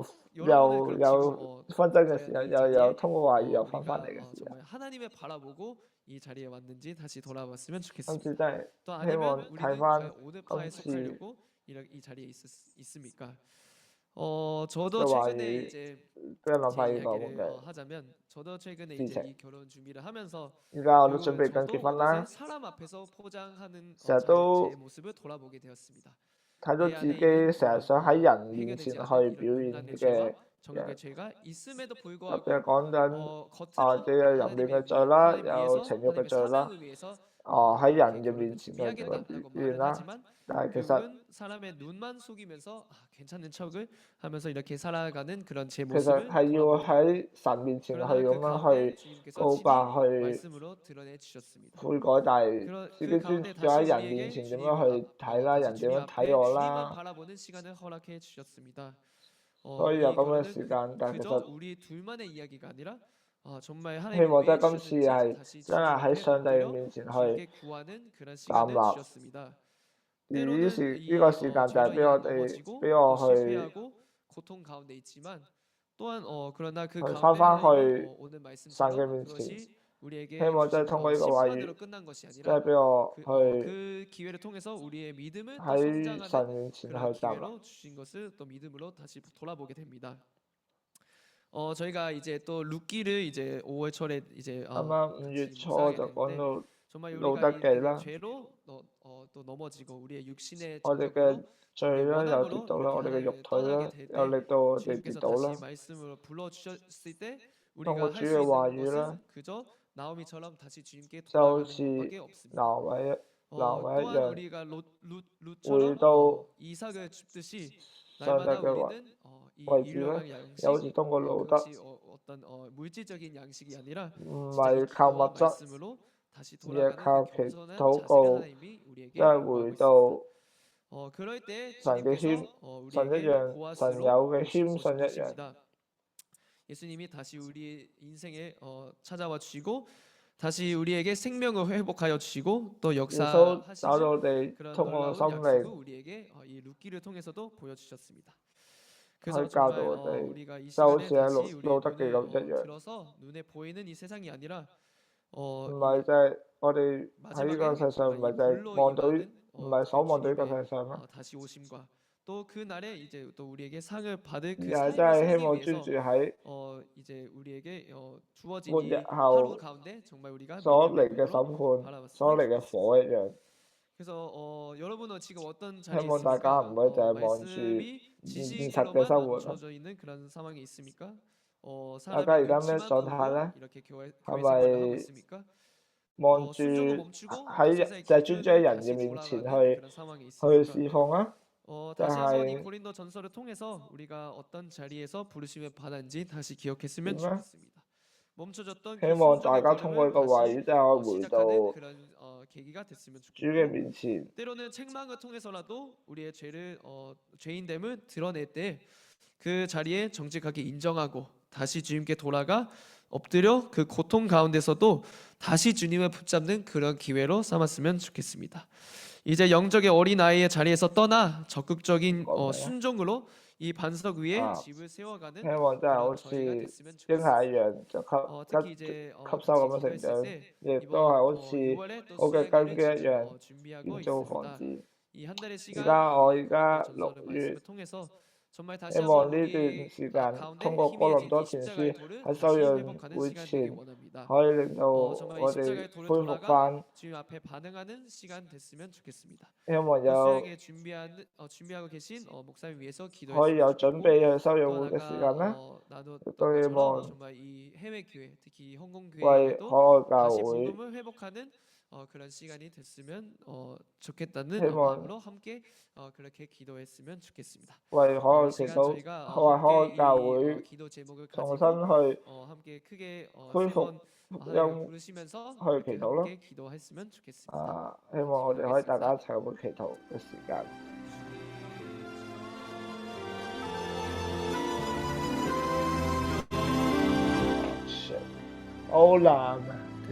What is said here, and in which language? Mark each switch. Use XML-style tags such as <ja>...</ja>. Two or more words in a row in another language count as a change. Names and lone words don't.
<ko>때 여러분은 그럼 지금</ko> <yue>有紛爭嘅時候，</yue> <ko>과연 이</ko> <yue>又</yue> <ko>자리에</ko> <yue>通過話語又翻返</yue> <ko>우리가</ko> <yue>嚟嘅時候，</yue> <ko>정말 하나님을 바라보고 이 자리에 왔는지 다시 돌아봤으면</ko> <yue>今</yue> <ko>좋겠습니다.</ko> <yue>次真係</yue> <ko>또</ko> <yue>希望</yue> <ko>아니면</ko> <yue>睇</yue> <ko>우리는</ko> <yue>翻</yue> <ko>과연 어느 파에</ko> <yue>今次</yue> <ko>속하려고 이 자리에 있습니까? 저도</ko> <yue>嘅話</yue> <ko>최근에</ko> <yue>語</yue> <ko>이제</ko> <yue>俾人諗</yue> <ko>제</ko> <yue>翻呢個咁</yue> <ko>이야기를</ko> <yue>嘅</yue> <ko>하자면 저도 최근에</ko> <yue>事</yue> <ko>이제</ko> <yue>情。</yue> <ko>이 결혼 준비를 하면서</ko> <yue>而家我都準</yue> <ko>결국은</ko> <yue>備緊</yue> <ko>저도</ko> <yue>結婚</yue> <ko>어느새</ko> <yue>啦，</yue> <ko>사람 앞에서 포장하는</ko> <yue>成日</yue> <ko>제</ko> <yue>都</yue> <ko>모습을 돌아보게 되었습니다.</ko> <yue>睇到</yue> <ko>내</ko> <yue>自</yue> <ko>안에</ko> <yue>己</yue> <ko>있는</ko> <yue>成日</yue> <ko>그런</ko> <yue>想喺人面前</yue> <ko>해결되지</ko> <yue>去</yue> <ko>않은</ko> <yue>表</yue> <ko>이런</ko> <yue>現</yue> <ko>인간의</ko> <yue>嘅</yue> <ko>죄와</ko> <yue>人，</yue> <ko>정욕의 죄가 있음에도</ko> <yue>特別</yue> <ko>불구하고</ko> <yue>係講緊</yue> <ko>겉으로</ko> <yue>自己嘅入面嘅罪啦，</yue> <ko>하나님</ko> <yue>有</yue> <ko>위해서</ko> <yue>情慾嘅</yue> <ko>하나님의</ko> <yue>罪啦，</yue> <ko>사명을 위해서</ko> <yue>喺</yue> <ko>이렇게</ko> <yue>人嘅</yue> <ko>결혼을</ko> <yue>面前去做嘅</yue> <ko>준비하겠다라고</ko> <yue>表現</yue> <ko>말은</ko> <yue>啦。</yue> <ko>하지만</ko> <yue>但係其實</yue> <ko>결국은 사람의 눈만 속이면서 괜찮은 척을 하면서 이렇게 살아가는 그런 제</ko> <yue>其實</yue> <ko>모습을</ko> <yue>係要</yue> <ko>돌아보게 됩니다.</ko> <yue>喺神面前去</yue> <ko>그러나</ko> <yue>咁</yue> <ko>그</ko> <yue>樣</yue> <ko>가운데</ko> <yue>去</yue> <ko>주님께서</ko> <yue>告</yue> <ko>친히</ko> <yue>白去</yue> <ko>말씀으로 드러내 주셨습니다.</ko> <yue>悔改，但係自</yue> <ko>그</ko> <yue>己專</yue> <ko>가운데</ko> <yue>注喺</yue> <ko>다시</ko> <yue>人面</yue> <ko>우리에게</ko> <yue>前點</yue> <ko>주님</ko> <yue>樣去睇啦，</yue> <ko>다시</ko> <yue>人點</yue> <ko>주님</ko> <yue>樣睇</yue> <ko>앞에</ko> <yue>我</yue> <ko>주님만</ko> <yue>啦，</yue> <ko>바라보는 시간을 허락해 주셨습니다.</ko> <yue>所以有</yue> <ko>이</ko> <yue>咁嘅</yue> <ko>결혼은</ko> <yue>時間。但係其</yue> <ko>그저</ko> <yue>實</yue> <ko>우리 둘만의 이야기가 아니라 정말</ko> <yue>希</yue> <ko>하나님이</ko> <yue>望</yue> <ko>왜</ko> <yue>真係今次</yue> <ko>주셨는지</ko> <yue>係</yue> <ko>다시</ko> <yue>真</yue> <ko>주님</ko> <yue>係喺</yue> <ko>앞에</ko> <yue>上帝</yue> <ko>엎드려</ko> <yue>面前去</yue> <ko>주님께 구하는 그런</ko> <yue>站</yue> <ko>시간을</ko> <yue>立。</yue> <ko>주셨습니다.</ko> <yue>而呢</yue> <ko>때로는</ko> <yue>時呢</yue> <ko>이</ko> <yue>個時間就係</yue> <ko>죄로</ko> <yue>俾</yue> <ko>인해</ko> <yue>我哋</yue> <ko>넘어지고</ko> <yue>俾我</yue> <ko>또</ko> <yue>去</yue> <ko>실패하고 고통 가운데 있지만 또한 그러나 그</ko> <yue>翻</yue> <ko>가운데</ko> <yue>返</yue> <ko>하나님은</ko> <yue>去</yue> <ko>오늘</ko> <yue>神嘅</yue> <ko>말씀처럼</ko> <yue>面前，</yue> <ko>그것이</ko> <yue>希</yue> <ko>우리에게</ko> <yue>望真係</yue> <ko>주신</ko> <yue>通過呢個話語，</yue> <ko>심판으로 끝난 것이</ko> <yue>真係</yue> <ko>아니라</ko> <yue>俾我去</yue> <ko>그 기회를 통해서 우리의 믿음을 또</ko> <yue>喺</yue> <ko>성장하는</ko> <yue>神面前</yue> <ko>그런</ko> <yue>去站立。</yue> <ko>기회로 주신 것을 또 믿음으로 다시 돌아보게 됩니다. 저희가 이제 또 룻기를 이제 5월 초에 이제</ko> <yue>啱啱 5月</yue> <ko>같이</ko> <yue>初</yue> <ko>묵상하게</ko> <yue>就講</yue> <ko>됐는데</ko> <yue>到</yue> <ko>정말</ko> <yue>路</yue> <ko>우리가</ko> <yue>得</yue> <ko>이</ko> <yue>記啦，</yue> <ko>죄로 또 넘어지고 우리의 육신의</ko> <yue>我哋</yue> <ko>정욕으로</ko> <yue>嘅罪</yue> <ko>우리의</ko> <yue>啦，又跌</yue> <ko>원함으로</ko> <yue>到啦，</yue> <ko>이렇게</ko> <yue>我哋嘅肉</yue> <ko>하나님을</ko> <yue>體</yue> <ko>떠나게</ko> <yue>啦，</yue> <ko>될</ko> <yue>又</yue> <ko>때</ko> <yue>令到我哋跌</yue> <ko>주님께서</ko> <yue>倒</yue> <ko>다시</ko> <yue>啦。</yue> <ko>말씀으로 불러 주셨을 때</ko> <yue>通過</yue> <ko>우리가</ko> <yue>主</yue> <ko>할 수</ko> <yue>嘅話</yue> <ko>있는</ko> <yue>語啦，</yue> <ko>것은 그저 나오미처럼 다시 주님께</ko> <yue>就好</yue> <ko>돌아가는</ko> <yue>似</yue> <ko>것밖에 없습니다.</ko> <yue>挪威一</yue> <ko>또한</ko> <yue>樣，</yue> <ko>우리가</ko> <yue>回</yue> <ko>룻처럼</ko> <yue>到</yue> <ko>이삭을 줍듯이</ko> <yue>上帝</yue> <ko>날마다</ko> <yue>嘅話</yue> <ko>우리는 이</ko> <yue>位置啦，</yue> <ko>일용할</ko> <yue>又好</yue> <ko>양식</ko> <yue>似通過路得，</yue> <ko>그것이 어떤 물질적인 양식이 아니라</ko> <yue>唔</yue> <ko>진짜 이</ko> <yue>係靠物</yue> <ko>기도와</ko> <yue>質，</yue> <ko>말씀으로 다시</ko> <yue>而係</yue> <ko>돌아가는</ko> <yue>靠</yue> <ko>그</ko> <yue>祈</yue> <ko>겸손한</ko> <yue>禱</yue> <ko>자세가</ko> <yue>告，</yue> <ko>하나님이</ko> <yue>即</yue> <ko>우리에게</ko> <yue>係</yue> <ko>요구하고</ko> <yue>回</yue> <ko>있습니다.</ko> <yue>到</yue> <ko>그럴 때</ko> <yue>神嘅謙，</yue> <ko>주님께서</ko> <yue>神一</yue> <ko>우리에게</ko> <yue>樣，神</yue> <ko>보아스로</ko> <yue>有嘅謙遜一樣。</yue> <ko>오십니다. 예수님이 다시 우리의 인생에 찾아와 주시고 다시 우리에게 생명을 회복하여 주시고 또</ko> <yue>耶穌</yue> <ko>역사하시는</ko> <yue>找到我哋</yue> <ko>그런</ko> <yue>通過</yue> <ko>놀라운</ko> <yue>生</yue> <ko>약속을</ko> <yue>命</yue> <ko>우리에게 이 룻기를 통해서도 보여주셨습니다.</ko> <yue>去</yue> <ko>그래서</ko> <yue>教導</yue> <ko>정말</ko> <yue>我哋，</yue> <ko>우리가 이</ko> <yue>就好</yue> <ko>시간에</ko> <yue>似喺</yue> <ko>다시</ko> <yue>路</yue> <ko>우리의</ko> <yue>得記</yue> <ko>눈을</ko> <yue>咁一樣，</yue> <ko>들어서 눈에 보이는 이 세상이 아니라</ko> <yue>唔</yue> <ko>이</ko> <yue>係就係我哋喺呢個</yue> <ko>마지막에</ko> <yue>世上，唔係</yue> <ko>이</ko> <yue>就係</yue> <ko>불로</ko> <yue>望到，</yue> <ko>임하는</ko> <yue>唔係所望到呢個</yue> <ko>주님의</ko> <yue>世上啦，</yue> <ko>다시 오심과 또 그날에 이제 또 우리에게 상을 받을</ko> <yue>而</yue> <ko>그</ko> <yue>係</yue> <ko>삶을</ko> <yue>真係希</yue> <ko>살기</ko> <yue>望專</yue> <ko>위해서</ko> <yue>注喺</yue> <ko>이제 우리에게 주어진</ko> <yue>末日</yue> <ko>이</ko> <yue>後</yue> <ko>하루 가운데 정말 우리가</ko> <yue>所</yue> <ko>믿음의</ko> <yue>嚟嘅</yue> <ko>눈으로</ko> <yue>審判、</yue> <ko>바라봤으면</ko> <yue>所嚟嘅</yue> <ko>좋겠습니다.</ko> <yue>火一樣。</yue> <ko>그래서 여러분은 지금 어떤</ko> <yue>希</yue> <ko>자리에</ko> <yue>望大家</yue> <ko>있습니까?</ko> <yue>唔會就係望住</yue> <ko>말씀이</ko> <yue>現實嘅生</yue> <ko>지식으로만</ko> <yue>活啦。</yue> <ko>멈춰져 있는 그런 상황이 있습니까?</ko> <yue>大家而</yue> <ko>사람의</ko> <yue>家咩</yue> <ko>눈치만</ko> <yue>狀態</yue> <ko>보고</ko> <yue>呢？</yue> <ko>이렇게 교회</ko> <yue>係</yue> <ko>생활을 하고</ko> <yue>咪</yue> <ko>있습니까?</ko> <yue>望住</yue> <ko>순종을 멈추고 또</ko> <yue>喺</yue> <ko>제사의</ko> <yue>就係專注喺</yue> <ko>기준을</ko> <yue>人嘅</yue> <ko>다시</ko> <yue>面前</yue> <ko>돌아가는</ko> <yue>去</yue> <ko>그런 상황이</ko> <yue>去</yue> <ko>있습니까?</ko> <yue>侍奉啊？就</yue> <ko>다시 한번 이</ko> <yue>係</yue> <ko>고린도 전서를 통해서 우리가 어떤 자리에서 부르심을 받았는지 다시 기억했으면</ko> <yue>點呢？</yue> <ko>좋겠습니다. 멈춰졌던</ko> <yue>希</yue> <ko>그</ko> <yue>望大</yue> <ko>순종의</ko> <yue>家通過</yue> <ko>걸음을</ko> <yue>呢個話</yue> <ko>다시</ko> <yue>語之後回</yue> <ko>시작하는</ko> <yue>到</yue> <ko>그런 계기가 됐으면</ko> <yue>主嘅</yue> <ko>좋겠고</ko> <yue>面前，</yue> <ko>때로는 책망을 통해서라도 우리의 죄를 죄인됨을 드러낼 때 그 자리에 정직하게 인정하고 다시 주님께 돌아가 엎드려 그 고통 가운데서도 다시 주님을 붙잡는 그런 기회로 삼았으면 좋겠습니다. 이제 영적의 어린아이의 자리에서 떠나 적극적인 순종으로 이 반석 위에 집을 세워가는</ko> <yue>希望真係好</yue> <ko>그런</ko> <yue>似</yue> <ko>저희가 됐으면</ko> <yue>嬰</yue> <ko>좋겠습니다.</ko> <yue>孩一樣就</yue> <ko>특히 이제</ko> <yue>吸收咁樣成</yue> <ko>같이</ko> <yue>長，</yue> <ko>기도했을 때</ko> <yue>亦都係好</yue> <ko>이번</ko> <yue>似</yue> <ko>6월에 또</ko> <yue>好嘅</yue> <ko>수행회를</ko> <yue>根基一</yue> <ko>지금</ko> <yue>樣</yue> <ko>준비하고</ko> <yue>建造房</yue> <ko>있습니다.</ko> <yue>子。</yue> <ko>이 한 달의</ko> <yue>而</yue> <ko>시간</ko> <yue>家我</yue> <ko>이</ko> <yue>而家</yue> <ko>고린도 전서를</ko> <yue>6月，</yue> <ko>말씀을 통해서 정말 다시</ko> <yue>希望</yue> <ko>한번</ko> <yue>呢段</yue> <ko>우리</ko> <yue>時間</yue> <ko>가운데</ko> <yue>通過哥林</yue> <ko>희미해진</ko> <yue>多</yue> <ko>이</ko> <yue>前</yue> <ko>십자가의</ko> <yue>書</yue> <ko>돌을</ko> <yue>喺</yue> <ko>다시</ko> <yue>修養</yue> <ko>회복하는</ko> <yue>會</yue> <ko>시간</ko> <yue>前</yue> <ko>되길 원합니다.</ko> <yue>可以令到</yue> <ko>정말 이</ko> <yue>我哋</yue> <ko>십자가의 돌을</ko> <yue>恢復</yue> <ko>돌아가</ko> <yue>翻，</yue> <ko>주님 앞에 반응하는 시간 됐으면 좋겠습니다.</ko> <yue>希望</yue> <ko>또</ko> <yue>有</yue> <ko>수행에 준비하고 계신 목사님 위해서</ko> <yue>可以有</yue> <ko>기도했으면</ko> <yue>準</yue> <ko>좋겠고</ko> <yue>備去修養</yue> <ko>또</ko> <yue>會嘅時間</yue> <ko>아까</ko> <yue>啦，</yue> <ko>나눴던</ko> <yue>都希</yue> <ko>것처럼</ko> <yue>望</yue> <ko>정말 이 해외 교회 특히 홍콩</ko> <yue>為</yue> <ko>교회에도</ko> <yue>海外教</yue> <ko>다시</ko> <yue>會，</yue> <ko>복음을 회복하는 그런 시간이 됐으면 좋겠다는</ko> <yue>希望</yue> <ko>마음으로 함께 그렇게 기도했으면 좋겠습니다.</ko> <yue>為海外祈</yue> <ko>시간</ko> <yue>禱，</yue> <ko>저희가</ko> <yue>為海外</yue> <ko>함께</ko> <yue>教</yue> <ko>이</ko> <yue>會</yue> <ko>기도 제목을</ko> <yue>重</yue> <ko>가지고</ko> <yue>新去</yue> <ko>함께 크게</ko> <yue>恢復</yue> <ko>세번</ko> <yue>福</yue> <ko>하나님을</ko> <yue>音</yue> <ko>부르시면서</ko> <yue>去</yue> <ko>이렇게</ko> <yue>祈禱咯。</yue> <ko>함께 기도했으면 좋겠습니다.</ko> <yue>希望我哋可以大家一齊咁祈禱嘅時間。好難啊！</yue>